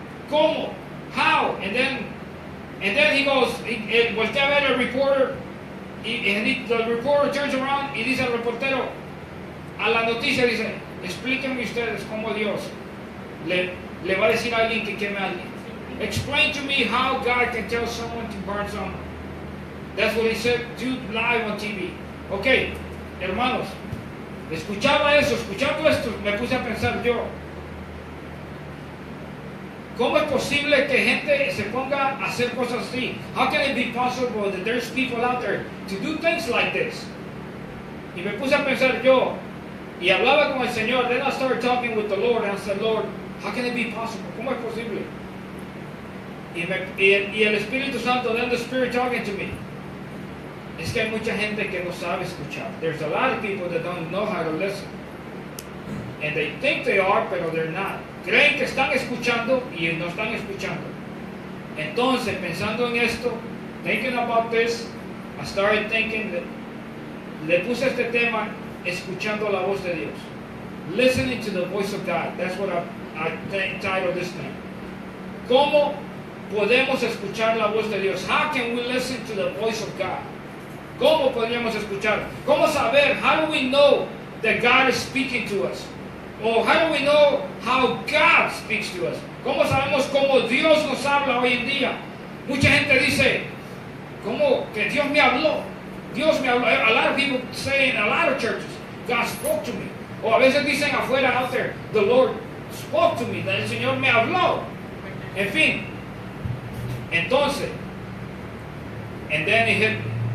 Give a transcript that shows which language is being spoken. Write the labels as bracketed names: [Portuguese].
[Spanish] ¿Cómo? [English] How? And then he goes, [Spanish] voltea a ver al reporter, [English] the reporter turns around [Spanish] y dice al reportero, a la noticia dice, explíquenme ustedes cómo Dios le va a decir a alguien que queme a alguien. [English] Explain to me how God can tell someone to burn someone. That's what he said, do live on TV. [Spanish] Ok, hermanos, escuchando esto, me puse a pensar yo, ¿cómo es posible que gente se ponga a hacer cosas así? [English] How can it be possible that there's people out there to do things like this? [Spanish] Y me puse a pensar yo, y hablaba con el Señor, [English] then I started talking with the Lord, and I said, Lord, how can it be possible? [Spanish] ¿Cómo es posible? Y el Espíritu Santo, [English] then the Spirit talking to me, [Spanish] es que hay mucha gente que no sabe escuchar. [English] There's a lot of people that don't know how to listen. And they think they are, pero they're not. [Spanish] Creen que están escuchando y no están escuchando. Entonces, pensando en esto, [English] thinking about this, I started thinking that [Spanish] le puse este tema escuchando la voz de Dios? [English] Listening to the voice of God. That's what I titled this thing. [Spanish] ¿Cómo podemos escuchar la voz de Dios? [English] How can we listen to the voice of God? [Spanish] ¿Cómo podríamos escuchar? ¿Cómo saber? [English] How do we know that God is speaking to us? Or how do we know how God speaks to us? [Spanish] ¿Cómo sabemos cómo Dios nos habla hoy en día? Mucha gente dice, ¿cómo que Dios me habló? Dios me habló. [English] A lot of people say in a lot of churches, God spoke to me. [Spanish] O a veces dicen afuera, [English] out there, the Lord spoke to me. [Spanish] El Señor me habló. En fin. Entonces, [English] and then it hit me.